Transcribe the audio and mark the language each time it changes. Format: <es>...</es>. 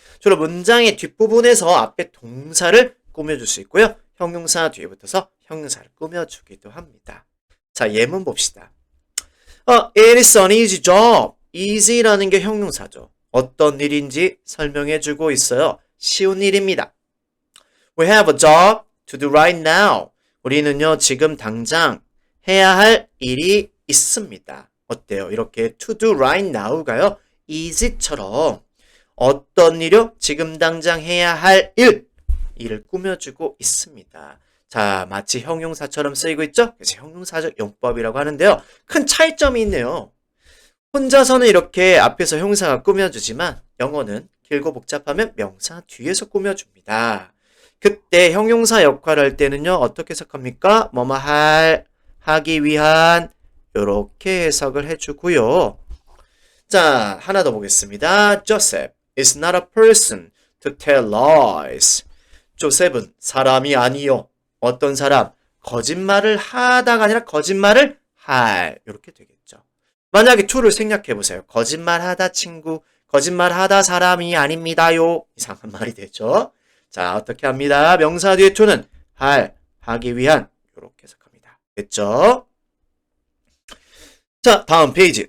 <ko>주로 문장의 뒷부분에서 앞에 동사를 꾸며줄 수 있고요. 형용사 뒤에 붙어서 형용사를 꾸며주기도 합니다. 자, 예문 봅시다.</ko> <en>It is an easy job.</en> <ko>easy라는 게 형용사죠. 어떤 일인지 설명해주고 있어요. 쉬운 일입니다.</ko> <en>We have a job to do right now.</en> <ko>우리는요, 지금 당장 해야 할 일이 있습니다. 어때요? 이렇게</ko> <en>to do right now</en> <ko>가요, easy처럼 어떤 일이요? 지금 당장 해야 할 일을 꾸며주고 있습니다. 자, 마치 형용사처럼 쓰이고 있죠? 그래서 형용사적 용법이라고 하는데요. 큰 차이점이 있네요. 혼자서는 이렇게 앞에서 형용사가 꾸며주지만 영어는 길고 복잡하면 명사 뒤에서 꾸며줍니다. 그때 형용사 역할을 할 때는요, 어떻게 해석합니까? 뭐뭐 하기 위한 이렇게 해석을 해주고요. 자, 하나 더 보겠습니다.</ko> <en>Joseph is not a person to tell lies.</en> <ko>조셉은 사람이 아니요. 어떤 사람? 거짓말을 하다가 아니라 거짓말을 할. 이렇게 되겠죠. 만약에 to를 생략해 보세요. 거짓말하다 친구, 거짓말하다 사람이 아닙니다요. 이상한 말이 되죠. 자, 어떻게 합니다? 명사 뒤에 to는 하기 위한 이렇게 해석합니다. 됐죠? 자, 다음 페이지.</ko>